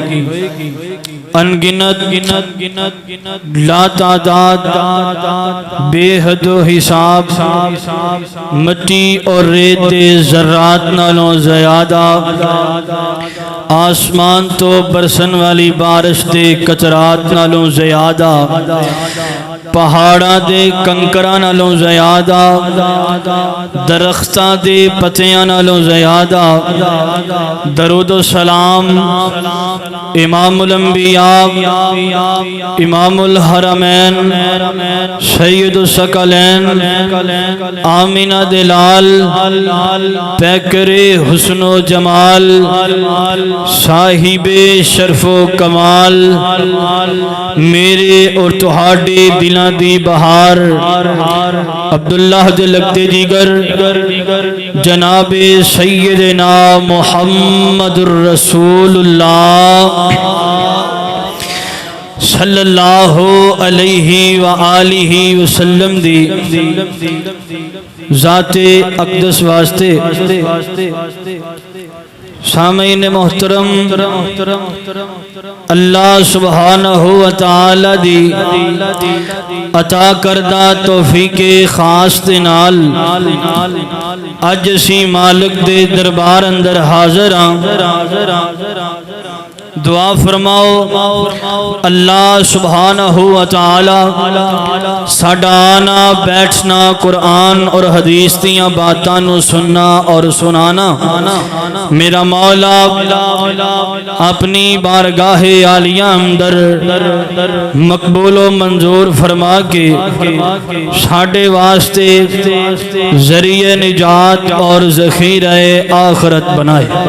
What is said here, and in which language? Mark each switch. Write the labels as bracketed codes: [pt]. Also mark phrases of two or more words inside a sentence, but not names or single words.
[pa] انگنت لا تعداد بے حد و حساب مٹی اور ریت ذرات نالوں زیادہ، آسمان تو برسن والی بارش دے قطرات نالوں زیادہ، پہاڑاں دے کنکراں نالوں زیادہ، درختاں دے پتیاں نالوں زیادہ۔ درود و سلام امام الانبیاء، امام الحرمین، سید الثقلین، آمینہ دلال، پیکر حسن و جمال، صاحب شرف و کمال، میرے اور تہاڈے دلاں دی بہار، عبداللہ دے لگتے دیگر جناب سیدنا محمد الرسول اللہ [ar] صلی اللہ علیہ وآلہ وسلم [pa] دی ذات اقدس واسطے سامعین محترم، اللہ سبحانہ وتعالی دی عطا کردہ توفیق خاص دے نال اج اسی مالک دے دربار اندر حاضر ہاں۔ دعا فرماؤ اللہ سبحانہ وتعالی ساڈا آنا بیٹھنا قرآن اور حدیث دیاں باتاں نو سننا اور سنانا میرا مولا اپنی بارگاہ عالیہ اندر مقبول و منظور فرما کے ساڈے واسطے ذریعہ نجات اور ذخیرہ آخرت بنائے۔